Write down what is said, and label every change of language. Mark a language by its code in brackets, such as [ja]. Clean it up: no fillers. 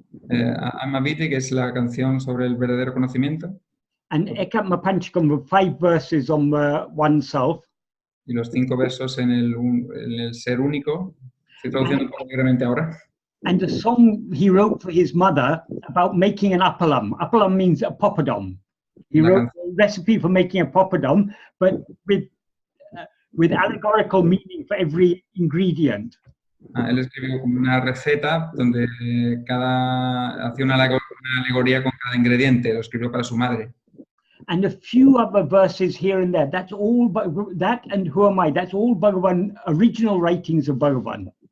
[es] Atma-vichara, que es la canción sobre el verdadero conocimiento. [en] And Ekamapanchakam, the 5 verses on oneself. [es] Y los 5 versos en el ser único. Estoy traduciendo libremente ahora. [en] And the song he wrote for his mother about making an appalam. Appalam means a poppadom. He wrote a recipe for making a poppadom, but with allegorical meaning for every ingredient. [es] Él escribió como una receta donde hacía una alegoría con cada ingrediente. Lo escribió para su madre. [en] And a few other verses here and there. That's all. That and Who Am I? That's all Bhagavan, original writings of Bhagavan.